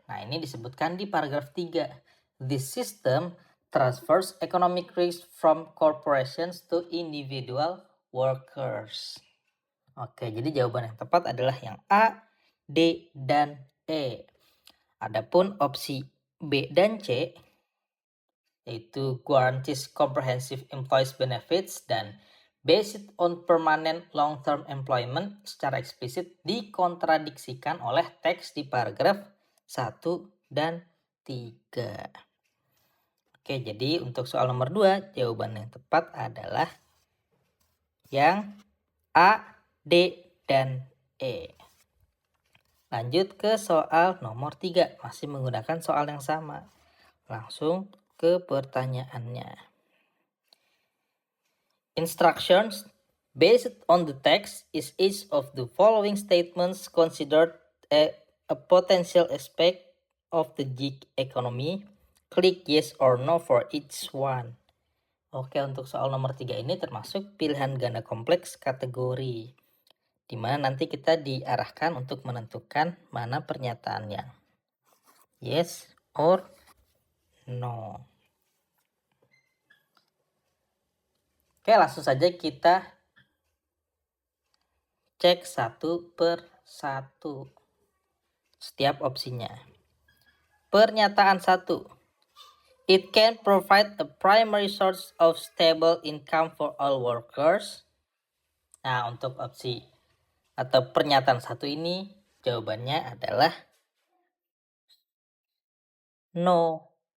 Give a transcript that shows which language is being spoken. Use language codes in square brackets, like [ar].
[id] Nah, ini disebutkan di paragraf 3. [en] This system transfers economic risk from corporations to individual workers. [id] Oke, jadi jawaban yang tepat adalah yang A, D, dan E. Adapun opsi B dan C, yaitu [en] guarantees comprehensive employees benefits [id] dan [en] based on permanent long-term employment, [id] secara eksplisit dikontradiksikan oleh teks di paragraf 1 dan 3. Oke, jadi untuk soal nomor 2, jawaban yang tepat adalah yang A, D, dan E. Lanjut ke soal nomor 3, masih menggunakan soal yang sama. Langsung ke pertanyaannya. [en] Instructions based on the text is each of the following statements considered a potential aspect of the gig economy. Click yes or no for each one. [id] Oke, untuk soal nomor 3 ini termasuk pilihan ganda kompleks kategori, di mana nanti kita diarahkan untuk menentukan mana pernyataan yang [en] yes or no. [id] Oke, langsung saja kita cek satu per satu setiap opsinya. Pernyataan 1. [en] It can provide a primary source of stable income for all workers. [id] Nah, untuk opsi atau pernyataan 1 ini jawabannya adalah no.